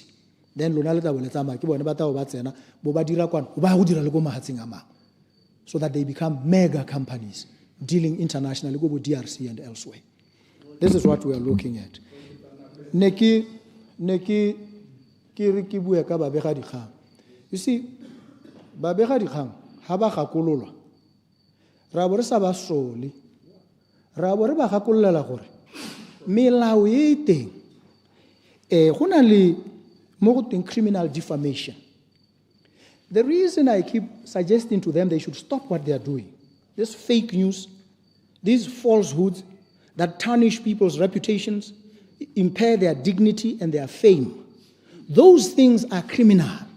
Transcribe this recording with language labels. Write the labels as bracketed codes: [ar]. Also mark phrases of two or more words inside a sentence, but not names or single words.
[en] Then so that they become mega companies dealing internationally, go with DRC and elsewhere. This is what we are looking at. You see, [tn] babega dikgang ha ba gakololwa ra bo re sa ba sole ra bo re ba gakololela gore melao e teng go na le mo go teng [en] criminal defamation. The reason I keep suggesting to them they should stop what they are doing, this fake news, these falsehoods that tarnish people's reputations, impair their dignity and their fame, those things are criminal.